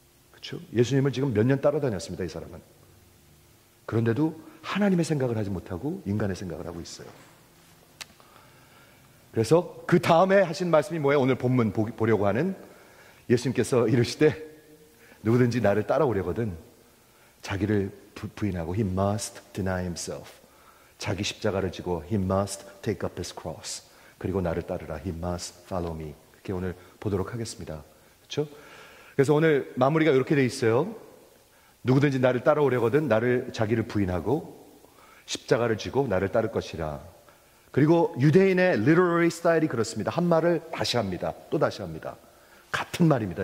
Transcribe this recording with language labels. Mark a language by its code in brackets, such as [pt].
[ko] 그렇죠? 예수님을 지금 몇 년 따라다녔습니다. 이 사람은. 그런데도 하나님의 생각을 하지 못하고 인간의 생각을 하고 있어요. 그래서 그 다음에 하신 말씀이 뭐예요? 오늘 본문 보려고 하는 예수님께서 이르시되 누구든지 나를 따라오려거든 자기를 부인하고 [en] He must deny himself. [ko] 자기 십자가를 지고 [en] He must take up his cross. [ko] 그리고 나를 따르라. [en] He must follow me. [ko] 그렇게 오늘 보도록 하겠습니다. 그렇죠? 그래서 오늘 마무리가 이렇게 돼 있어요. 누구든지 나를 따라오려거든 자기를 부인하고 십자가를 지고 나를 따를 것이라. 그리고 유대인의 literary 스타일이 그렇습니다. 한 말을 다시 합니다. 또 다시 합니다. 같은 말입니다.